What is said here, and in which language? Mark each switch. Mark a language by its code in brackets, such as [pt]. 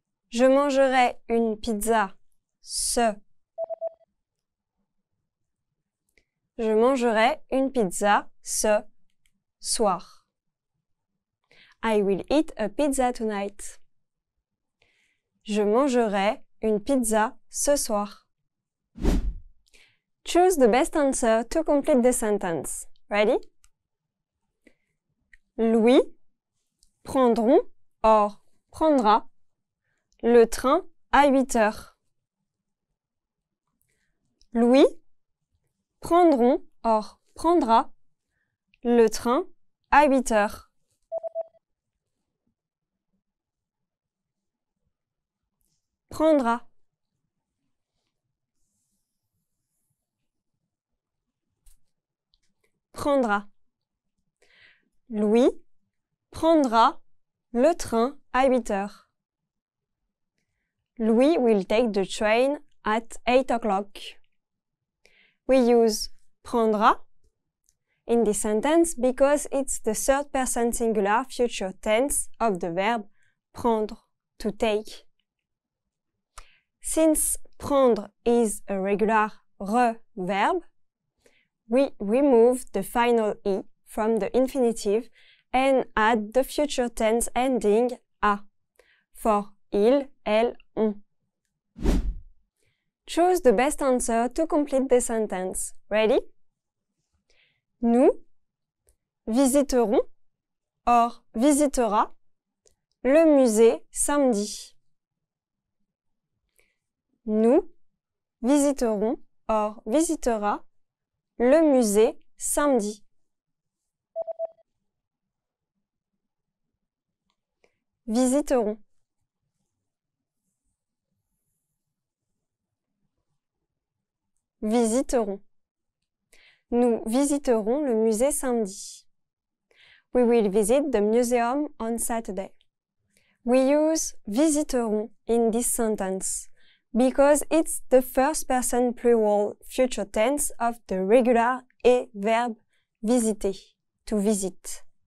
[fr] Je mangerai une pizza ce. Je mangerai une pizza ce soir. [en] I will eat a pizza tonight. [fr] Je mangerai une pizza ce soir. [en] Choose the best answer to complete the sentence. Ready? [fr] Louis prendront or prendra le train à 8 heures. Louis prendront or prendra le train à 8 heures. Prendra. Prendra. Louis prendra le train à 8 heures. [en] Louis will take the train at 8 o'clock. We use prendra in this sentence because it's the third person singular future tense of the verb prendre, to take. Since prendre is a regular verb, we remove the final e from the infinitive and add the future tense ending a for il, elle, on. Choose the best answer to complete the sentence. Ready? [fr] Nous visiterons or visitera le musée samedi. Nous visiterons or visitera le musée samedi. Visiterons. Visiterons. Nous visiterons le musée samedi. [en] We will visit the museum on Saturday. We use visiterons in this sentence because it's the first person plural future tense of the regular et verb visiter, to visit.